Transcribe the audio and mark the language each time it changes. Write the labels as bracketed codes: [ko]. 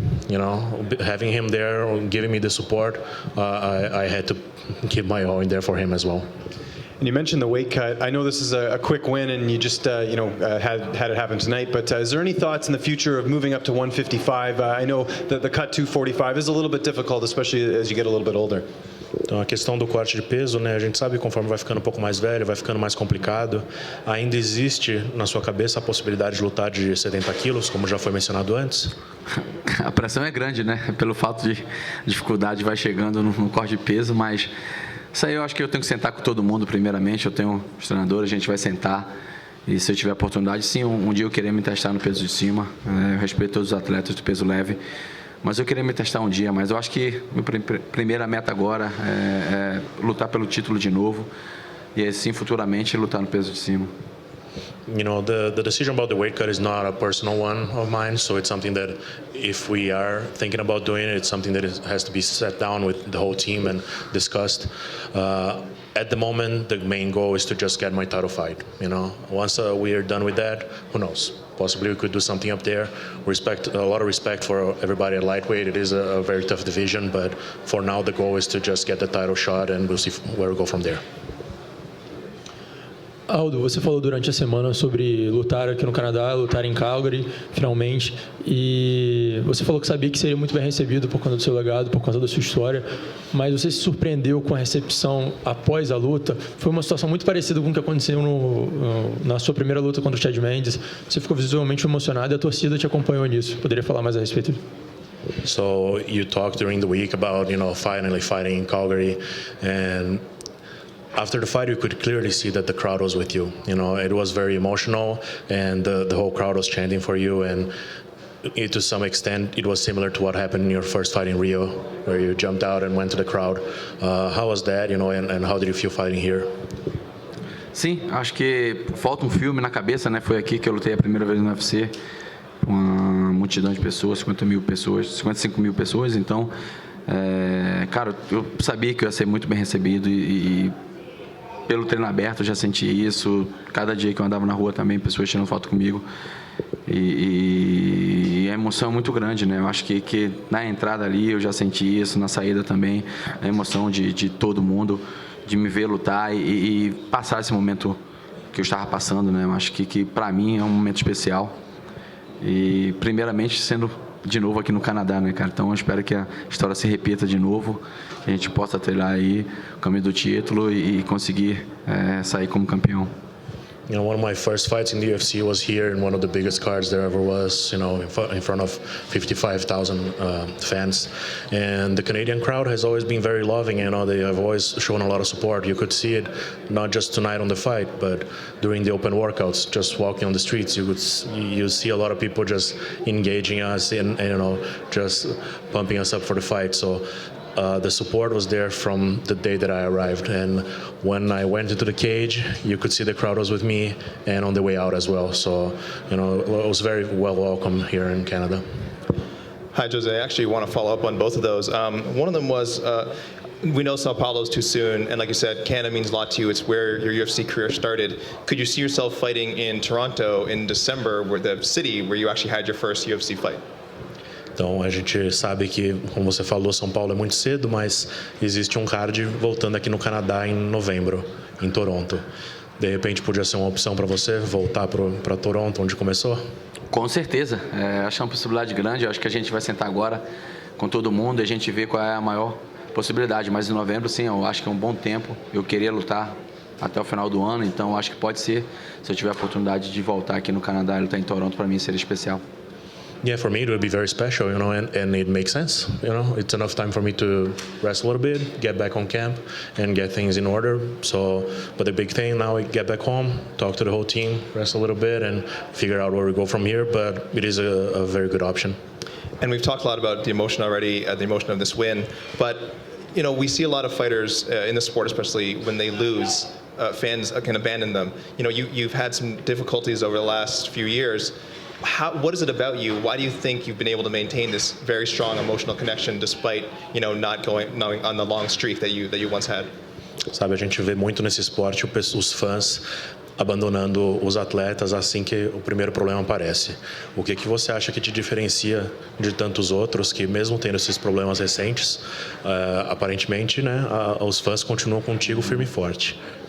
[en] You know, having him there, giving me the support, I had to give my all in there for him as well. And you mentioned the weight cut. I know this is a quick win, and you just had it happen tonight. But is there any thoughts in the future of moving up to 155? I know that the cut 245 is a little bit difficult, especially as you get a little bit older. [pt] Então, a questão do corte de peso, né? A gente sabe que conforme vai ficando um pouco mais velho, vai ficando mais complicado. Ainda existe na sua cabeça a possibilidade de lutar de 70 quilos, como já foi mencionado antes? A pressão é grande, né? Pelo fato de dificuldade vai chegando no corte de peso, mas isso aí eu acho que eu tenho que sentar com todo mundo primeiramente. Eu tenho os treinadores, a gente vai sentar. E se eu tiver oportunidade, sim, um dia eu querer me testar no peso de cima. Eu respeito todos os atletas do peso leve. Mas eu queria me testar um dia, mas eu acho que minha primeira meta agora é lutar pelo título de novo e assim futuramente lutar no peso de cima. [en] You know, the decision about the weight cut is not a personal one of mine, so it's something that if we are thinking about doing it, it's something that has to be sat down with the whole team and discussed. At the moment, the main goal is to just get my title fight. You know, once we are done with that, who knows? Possibly we could do something up there. A lot of respect for everybody at lightweight. It is a very tough division, but for now the goal is to just get the title shot and we'll see where we go from there. [pt] Aldo, você falou durante a semana sobre lutar aqui no Canadá, lutar em Calgary, finalmente, e você falou que sabia que seria muito bem recebido por conta do seu legado, por conta da sua história, mas você se surpreendeu com a recepção após a luta? Foi uma situação muito parecida com o que aconteceu na sua primeira luta contra o Chad Mendes. Você ficou visualmente emocionado e a torcida te acompanhou nisso. Poderia falar mais a respeito? [en] So you talked during the week about, you know, finally fighting in Calgary, and after the fight, you could clearly see that the crowd was with you. You know, it was very emotional, and the whole crowd was chanting for you. And to some extent, it was similar to what happened in your first fight in Rio, where you jumped out and went to the crowd. How was that, you know, and how did you feel fighting here? [pt] Sim, acho que falta filme na cabeça, né? Foi aqui que eu lutei a primeira vez no UFC, uma multidão de pessoas, 55 mil pessoas. Então, cara, eu sabia que eu ia ser muito bem recebido e pelo treino aberto eu já senti isso. Cada dia que eu andava na rua também, pessoas tirando foto comigo. E a emoção é muito grande, né? Eu acho que na entrada ali eu já senti isso, na saída também. A emoção de todo mundo, de me ver lutar e passar esse momento que eu estava passando, né? Eu acho que para mim é um momento especial. E primeiramente sendo de novo aqui no Canadá, né, cara? Então eu espero que a história se repita de novo, que a gente possa trilhar aí o caminho do título e conseguir sair como campeão. [en] You know, one of my first fights in the UFC was here in one of the biggest cards there ever was, you know, in front of 55,000 fans. And the Canadian crowd has always been very loving, you know, they have always shown a lot of support. You could see it not just tonight on the fight, but during the open workouts, just walking on the streets, you see a lot of people just engaging us and you know, just pumping us up for the fight. So the support was there from the day that I arrived, and when I went into the cage, you could see the crowd was with me, and on the way out as well. So, you know, it was very well welcome here in Canada. Hi, Jose. I actually want to follow up on both of those. One of them was, we know Sao Paulo is too soon, and like you said, Canada means a lot to you. It's where your UFC career started. Could you see yourself fighting in Toronto in December, where the city where you actually had your first UFC fight? [pt] Então a gente sabe que, como você falou, São Paulo é muito cedo, mas existe um card voltando aqui no Canadá em novembro, em Toronto. De repente podia ser uma opção para você voltar para Toronto, onde começou? Com certeza, acho uma possibilidade grande. Eu acho que a gente vai sentar agora com todo mundo e a gente vê qual é a maior possibilidade, mas em novembro, sim, eu acho que é um bom tempo. Eu queria lutar até o final do ano, então eu acho que pode ser. Se eu tiver a oportunidade de voltar aqui no Canadá e lutar em Toronto, para mim seria especial. [en] Yeah, for me it would be very special, and it makes sense. It's enough time for me to rest a little bit, get back on camp, and get things in order. So, but the big thing now, I get back home, talk to the whole team, rest a little bit, and figure out where we go from here. But it is a very good option. And we've talked a lot about the emotion already, the emotion of this win. But we see a lot of fighters in the sport, especially when they lose, fans can abandon them. You've had some difficulties over the last few years. What is it about you? Why do you think you've been able to maintain this very strong emotional connection despite not going on the long streak that you once had? [pt] Sabe, a gente vê muito nesse esporte os fãs abandonando os atletas assim que o primeiro problema aparece. O que você acha que te diferencia de tantos outros que, mesmo tendo esses problemas recentes, aparentemente, os fãs continuam contigo firme e forte?